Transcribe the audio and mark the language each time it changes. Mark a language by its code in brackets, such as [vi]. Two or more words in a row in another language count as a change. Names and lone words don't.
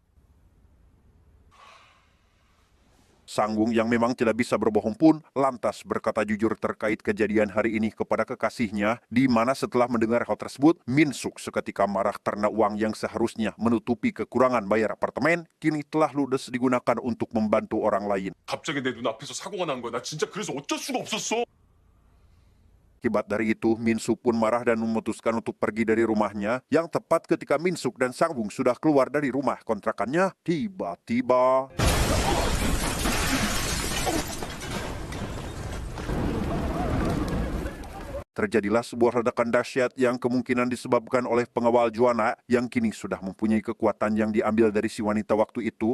[id] Sangwung yang memang tidak bisa berbohong pun lantas berkata jujur terkait kejadian hari ini kepada kekasihnya, di mana setelah mendengar hal tersebut, Minsuk seketika marah karena uang yang seharusnya menutupi kekurangan bayar apartemen kini telah ludes digunakan untuk membantu orang lain. [ko] 갑자기 내 눈앞에서 사고가 난 거야. 나 진짜 그래서 어쩔 수가 없었어. [id] Akibat dari itu, Minsuk pun marah dan memutuskan untuk pergi dari rumahnya, yang tepat ketika Minsuk dan Sangwung sudah keluar dari rumah kontrakannya, tiba-tiba terjadilah sebuah ledakan dahsyat yang kemungkinan disebabkan oleh pengawal Juana yang kini sudah mempunyai kekuatan yang diambil dari si wanita waktu itu.